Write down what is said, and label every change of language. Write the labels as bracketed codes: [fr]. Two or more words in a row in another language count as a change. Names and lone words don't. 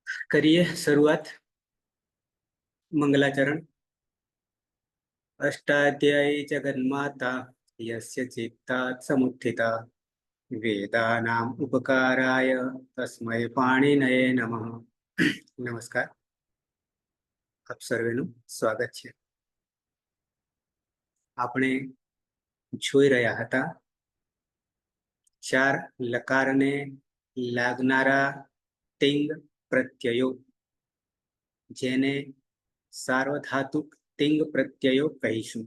[hi] करिए शुरुआत। मंगलाचरण। [sa] अष्टाध्यायी जगन्माता यस्य चित्तात् समुत्थिता वेदानाम् उपकाराय तस्मै पाणिनये नमः। [hi] नमस्कार, [gu] આપ સર્વેનું સ્વાગત છે। આપણે જોઈ રહ્યા હતા ચાર લકારને લાગનારા તિંગ પ્રત્યયો, જેને સાર્વધાતુક તિંગ પ્રત્યયો કહીશું।